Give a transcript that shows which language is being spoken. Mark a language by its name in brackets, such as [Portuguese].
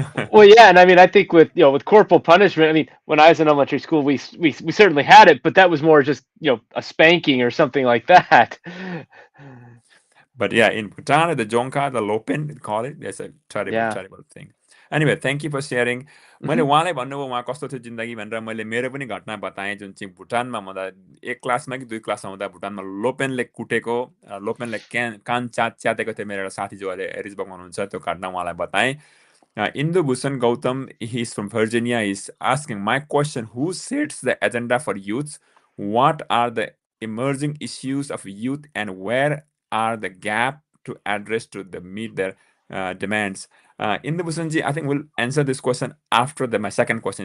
[English] Well, yeah, and I mean, I think with corporal punishment, I mean, when I was in elementary school, we certainly had it, but that was more just a spanking or something like that. But yeah, in Bhutan, the Jonka, the Lopen, they call it. That's a terrible, Yeah. terrible thing. Anyway, thank you for sharing. [Nepali] मैले Hmm. उहाँलाई भन्नुभयो उहाँ कस्तो थियो जिन्दगी भनेर मैले मेरो पनि घटना बताएँ जुन चाहिँ भुटानमा हुँदा 1 क्लासमा कि 2 क्लासमा हुँदा भुटानमा लोपेनले कुटेको लोपेनले कान च्यातेको थियो मेरो एउटा साथी जो अहिले एरिजबर्गमा हुनुहुन्छ त्यो घटना उहाँलाई बताएँ. [English] Indu Bhusan Gautam, he's from Virginia, is asking my question: who sets the agenda for youth? What are the emerging issues of youth, and where are the gap to address to meet their demands? Indu Bhusanji, I think we'll answer this question after my second question.